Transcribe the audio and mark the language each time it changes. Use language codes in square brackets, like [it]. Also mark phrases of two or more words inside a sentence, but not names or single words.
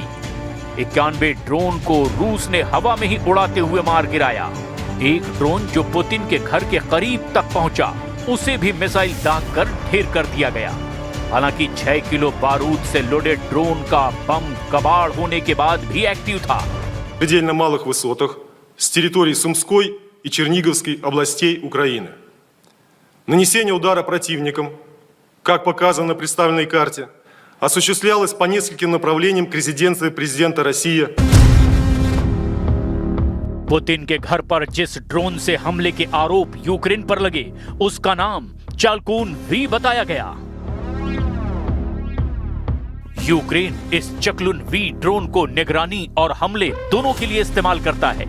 [hi] 91 ड्रोन को रूस ने हवा में ही उड़ाते हुए मार गिराया। एक ड्रोन जो पुतिन के घर के करीब तक पहुंचा, उसे भी मिसाइल दागकर ढेर कर दिया गया। हालांकि 6 किलो बारूद से लोडेड ड्रोन का बम कबाड़ होने के बाद भी एक्टिव था। [ru] В предельно малых высотах с территории Сумской и Черниговской областей Украины. Нанесение удара противником, как показано на представленной карте, осуществлялось по нескольким направлениям к резиденции президента России. [hi] पुतिन के घर पर जिस ड्रोन से हमले के आरोप यूक्रेन पर लगे, उसका नाम चाल्कून वी बताया गया। यूक्रेन इस चक्लुन वी ड्रोन को निगरानी और हमले दोनों के लिए इस्तेमाल करता है।